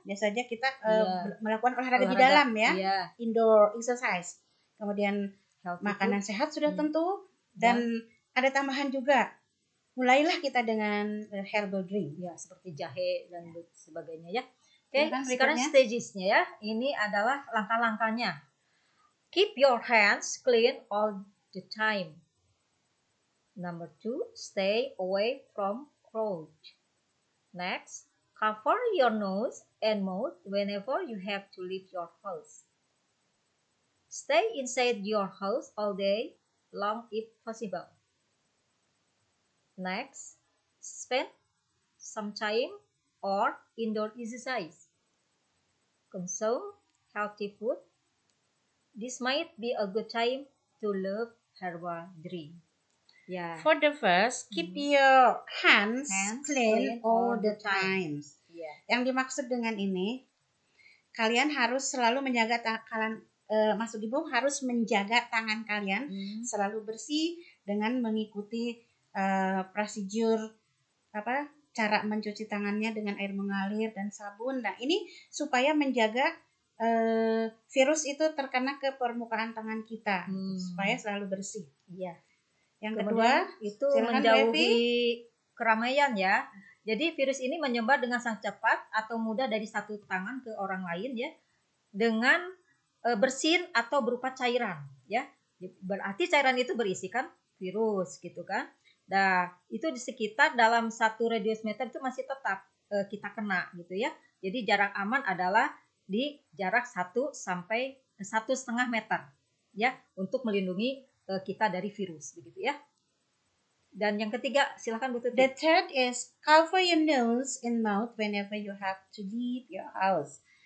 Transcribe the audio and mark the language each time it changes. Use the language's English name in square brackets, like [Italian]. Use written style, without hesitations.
[Indonesian] Biasanya kita melakukan olahraga di dalam ya, [English] indoor exercise. [Indonesian] Kemudian makanan sehat sudah tentu, dan ada tambahan juga. Mulailah kita dengan herbal drink ya, seperti jahe dan sebagainya ya. Oke, sekarang stagesnya ya. Ini adalah langkah-langkahnya. [English] Keep your hands clean all the time. Number 2, stay away from crowd. Next, cover your nose and mouth whenever you have to leave your house. Stay inside your house all day long if possible. Next, spend some time or indoor exercise. Consume healthy food. This might be a good time to love herbal drink. For the first, keep your hands clean all the time. [Indonesian] Yang dimaksud dengan ini, kalian harus selalu menjaga maksud Ibu harus menjaga tangan kalian selalu bersih dengan mengikuti prosedur cara mencuci tangannya dengan air mengalir dan sabun. Nah, ini supaya menjaga virus itu terkena ke permukaan tangan kita supaya selalu bersih. Yang kedua itu menjauhi keramaian ya. Jadi virus ini menyebar dengan sangat cepat atau mudah dari satu tangan ke orang lain ya, dengan bersin atau berupa cairan ya. Berarti cairan itu berisikan virus gitu kan. Nah, itu di sekitar dalam 1 radius meter itu masih tetap kita kena gitu ya. Jadi jarak aman adalah di jarak 1 sampai 1,5 meter ya, untuk melindungi kita dari virus begitu ya. Dan yang ketiga, silakan Bu Tuti. [English] The third is cover your nose and mouth whenever you have to leave your house.